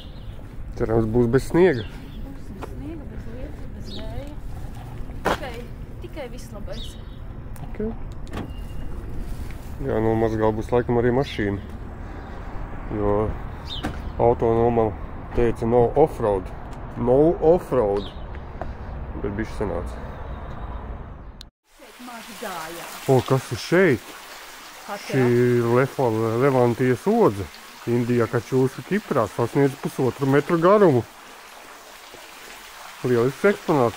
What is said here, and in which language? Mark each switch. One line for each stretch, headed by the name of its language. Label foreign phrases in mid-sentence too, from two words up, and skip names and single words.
Latvian: Cerams, būs bez sniega. Būs bez sniega, bez lietus, bez vēja. Tikai viss labais. Okay. Jā, nomazgā būs laikam arī mašīna. Jo autonoma teica no off-road. No off-road. Bet bišķi sanāca. Šeit maži gājā. O, kas ir šeit? Šī Levantijas odze. Indijā kačūska Kiprā sasniedz 1,5 metru garumu. Lielisks eksponāts.